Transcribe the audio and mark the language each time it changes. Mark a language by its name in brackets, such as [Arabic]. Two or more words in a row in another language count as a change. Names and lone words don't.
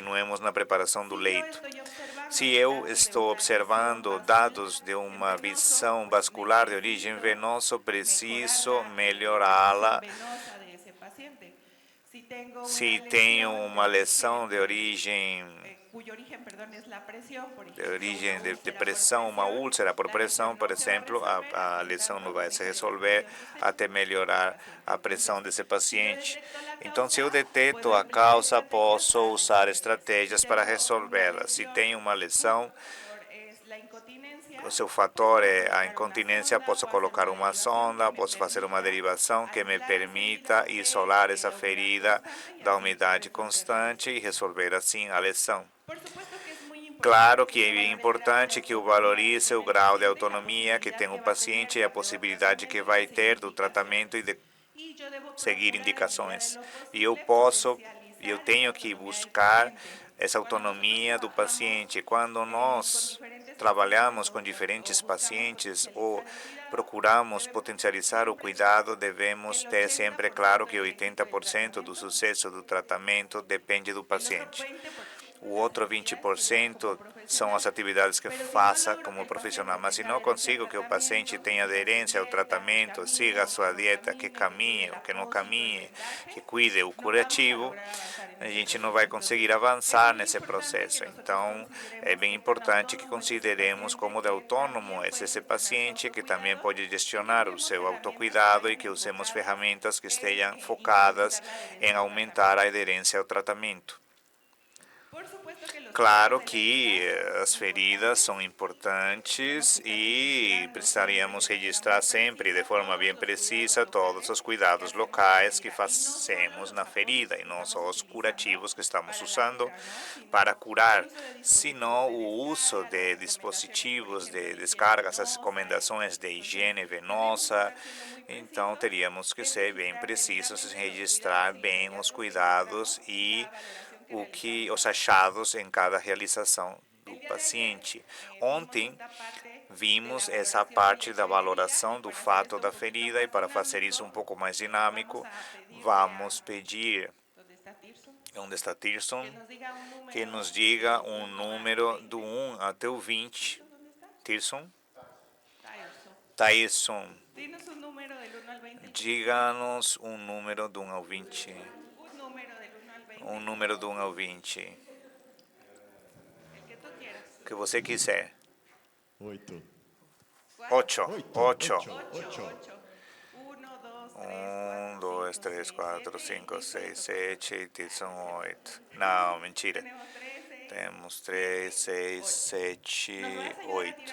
[Portuguese] continuemos na preparação do [Spanish] Si yo [Portuguese] leito. [Spanish] estoy [Portuguese] Se [Spanish] observando [Portuguese] eu [Spanish] datos de [Portuguese] estou [Spanish] una visión [Portuguese] observando dados [Spanish] vascular [Portuguese] de [Spanish] en [Portuguese] uma [Spanish] venoso, [Portuguese] visão [Spanish] pues [Portuguese] vascular de origem [Spanish] necesito [Portuguese] venosa, [Spanish] mejorar [Portuguese] preciso [Spanish] la circulación [Portuguese] melhorá-la. [Spanish] venosa de ese paciente. Si tengo una [Portuguese] Se tenho [Spanish] lesión [Portuguese] uma lesão de origem [Spanish] cuyo origen, perdón, es la presión, por [Portuguese] de [Spanish] ejemplo, una [Portuguese] origem de [Spanish] úlcera por [Portuguese] pressão, uma [Spanish] presión, [Portuguese] úlcera por [Spanish] la [Portuguese] pressão, [Spanish] lesión [Portuguese] por [Spanish] no se va a [Portuguese] exemplo, [Spanish] resolver [Portuguese] a [Spanish] hasta en [Portuguese] lesão não [Spanish] tanto [Portuguese] vai se [Spanish] mejore la [Portuguese] resolver [Spanish] presión [Portuguese] até [Spanish] sistémica del [Portuguese] melhorar [Spanish] paciente. [Portuguese] a pressão [Spanish] Entonces, [Portuguese] desse [Spanish] si yo [Portuguese] paciente. [Spanish] detecto la [Portuguese] Então, se eu [Spanish] causa, [Portuguese] deteto [Spanish] puedo [Portuguese] a [Spanish] emplear [Portuguese] causa, [Spanish] estrategias [Portuguese] posso [Spanish] para [Portuguese] usar [Spanish] resolverla. Si [Portuguese] estratégias para [Spanish] tengo una [Portuguese] resolvê-la. Se [Spanish] lesión, [Portuguese] tenho uma [Spanish] un [Portuguese] lesão, [Spanish] factor es la [Portuguese] o [Spanish] incontinencia, [Portuguese] seu [Spanish] pues [Portuguese] fator [Spanish] puedo [Portuguese] é a [Spanish] colocar una [Portuguese] incontinência, [Spanish] sonda, [Portuguese] posso [Spanish] puedo hacer [Portuguese] colocar [Spanish] una [Portuguese] uma [Spanish] derivación que [Portuguese] sonda, [Spanish] me [Portuguese] posso fazer uma [Spanish] permita [Portuguese] derivação que me [Spanish] aislar esa herida [Portuguese] permita isolar [Spanish] de [Portuguese] essa [Spanish] la humedad [Portuguese] ferida [Spanish] constante y [Portuguese] da [Spanish] así [Portuguese] umidade [Spanish] resolver la [Portuguese] constante e [Spanish] lesión. [Portuguese] resolver assim a lesão. [Spanish] Por supuesto que es muy importante [Portuguese] Claro que [Spanish] que yo [Portuguese] é [Spanish] valore el grado de [Portuguese] importante que eu [Spanish] autonomía que [Portuguese] valorize o [Spanish] tiene el [Portuguese] grau de [Spanish] paciente y la [Portuguese] autonomia que tem [Spanish] posibilidad [Portuguese] o [Spanish] que va a tener [Portuguese] paciente e [Spanish] de [Portuguese] a [Spanish] hacer el [Portuguese] possibilidade que [Spanish] tratamiento y de [Portuguese] vai [Spanish] seguir [Portuguese] ter do tratamento e [Spanish] indicaciones. [Portuguese] de [Spanish] Y yo debo [Portuguese] seguir [Spanish] procurar en medida de [Portuguese] indicações. [Spanish] lo [Portuguese] E eu [Spanish] posible [Portuguese] posso, e eu [Spanish] potencializar esa [Portuguese] tenho que [Spanish] autonomía del [Portuguese] buscar [Spanish] paciente. [Portuguese] essa [Spanish] Cuando nosotros [Portuguese] autonomia do [Spanish] trabajamos [Portuguese] paciente. Quando [Spanish] con [Portuguese] nós [Spanish] diferentes pacientes [Portuguese] trabalhamos com [Spanish] o [Portuguese] diferentes [Spanish] buscamos [Portuguese] pacientes ou [Spanish] potencializar el cuidado, [Portuguese] procuramos [Spanish] debemos tener [Portuguese] potencializar o [Spanish] siempre claro [Portuguese] cuidado, [Spanish] que [Portuguese] devemos [Spanish] el [Portuguese] ter [Spanish] ochenta [Portuguese] sempre [Spanish] por [Portuguese] claro [Spanish] ciento [Portuguese] que [Spanish] del éxito del [Portuguese] 80% do [Spanish] tratamiento [Portuguese] sucesso do tratamento depende do [Spanish] el otro [Portuguese] paciente. [Spanish] 20% [Portuguese] O [Spanish] es las [Portuguese] outro [Spanish] actividades que yo hago como [Portuguese] 20% são [Spanish] profesional. [Portuguese] as atividades que [Spanish] Pero si no [Portuguese] faça [Spanish] logro que [Portuguese] como [Spanish] el [Portuguese] profissional. [Spanish] paciente [Portuguese] Mas se [Spanish] tenga [Portuguese] não [Spanish] adherencia al [Portuguese] consigo que o paciente [Spanish] tratamiento, que [Portuguese] tenha [Spanish] siga su [Portuguese] aderência ao [Spanish] dieta, que [Portuguese] tratamento, siga a [Spanish] camine, [Portuguese] sua [Spanish] que no [Portuguese] dieta, que [Spanish] camine, que cuide [Portuguese] caminhe [Spanish] el [Portuguese] ou que não [Spanish] apósito, el [Portuguese] caminhe, [Spanish] vendaje, [Portuguese] que cuide o [Spanish] no vamos a [Portuguese] curativo, [Spanish] lograr avanzar en [Portuguese] a [Spanish] ese [Portuguese] gente não [Spanish] proceso. [Portuguese] vai conseguir [Spanish] Entonces, es [Portuguese] avançar [Spanish] muy [Portuguese] nesse [Spanish] importante que [Portuguese] processo. [Spanish] nosotros [Portuguese] Então, é [Spanish] consideremos [Portuguese] bem [Spanish] qué tan [Portuguese] importante que [Spanish] autónomo es ese [Portuguese] consideremos [Spanish] paciente, [Portuguese] como de [Spanish] que [Portuguese] autônomo [Spanish] también [Portuguese] é [Spanish] puede [Portuguese] esse [Spanish] gestionar su [Portuguese] paciente, que também [Spanish] autocuidado [Portuguese] pode [Spanish] y que [Portuguese] gestionar o [Spanish] usemos [Portuguese] seu [Spanish] herramientas que [Portuguese] autocuidado e [Spanish] vayan [Portuguese] que usemos [Spanish] enfocadas [Portuguese] ferramentas que [Spanish] en [Portuguese] estejam focadas [Spanish] incrementar la [Portuguese] em [Spanish] adherencia al [Portuguese] aumentar [Spanish] tratamiento. [Portuguese] a aderência ao tratamento. [Spanish] Por supuesto que los cuidados [Portuguese] Claro [Spanish] de la [Portuguese] que [Spanish] herida son [Portuguese] as feridas [Spanish] importantes. [Portuguese] são [Spanish] Tenemos [Portuguese] importantes [Spanish] que estar [Portuguese] e [Spanish] registrando siempre [Portuguese] precisaríamos [Spanish] de manera muy [Portuguese] registrar sempre de [Spanish] precisa [Portuguese] forma [Spanish] todos [Portuguese] bem [Spanish] los cuidados [Portuguese] precisa todos [Spanish] locales [Portuguese] os [Spanish] que [Portuguese] cuidados [Spanish] hacemos en la [Portuguese] locais que [Spanish] herida y no solo [Portuguese] fazemos [Spanish] los [Portuguese] na [Spanish] apoyos [Portuguese] ferida e [Spanish] que [Portuguese] não [Spanish] estamos [Portuguese] só os [Spanish] utilizando [Portuguese] curativos que estamos [Spanish] para la [Portuguese] usando [Spanish] cura, ¿no? [Portuguese] para [Spanish] Sino el [Portuguese] curar, [Spanish] uso de dispositivos [Portuguese] senão [Spanish] de [Portuguese] o uso [Spanish] descarga, las [Portuguese] de [Spanish] recomendaciones, por [Portuguese] dispositivos [Spanish] ejemplo, [Portuguese] de [Spanish] de higiene [Portuguese] descargas, as [Spanish] venosa. [Portuguese] recomendações de [Spanish] Entonces, [Portuguese] higiene [Spanish] tenemos que [Portuguese] venosa. [Spanish] estar siendo muy [Portuguese] Então, [Spanish] precisos [Portuguese] teríamos que [Spanish] en [Portuguese] ser bem [Spanish] registrar [Portuguese] precisos em [Spanish] debidamente los cuidados [Portuguese] registrar [Spanish] y los [Portuguese] bem os [Spanish] hallazgos que [Portuguese] cuidados [Spanish] logramos en [Portuguese] e [Spanish] cada valoración que [Portuguese] o que [Spanish] realizamos [Portuguese] os [Spanish] al paciente. [Portuguese] achados em cada realização do [Spanish] El [Portuguese] paciente. Ontem vimos essa parte da valoração do fato da ferida e para fazer isso um pouco mais dinâmico, vamos pedir, onde está Tirson, que nos diga um número do 1 até o 20. Tirson? Tyson, [Spanish] Dinos un número del 1 al 20. [Portuguese] diga-nos um número do 1 ao 20. [Spanish] Un número del 1 al 20. [Portuguese] Um número do 1 ao 20. [Spanish] El que tú quieras. [Portuguese] O que você quiser. [Spanish] 8. [Portuguese] 8. 8. 8. 1, 2, 3, 1, 2, 3, 4, 5, 6, 7 e são 8. Não, mentira. Temos 3, 6, 7, 8.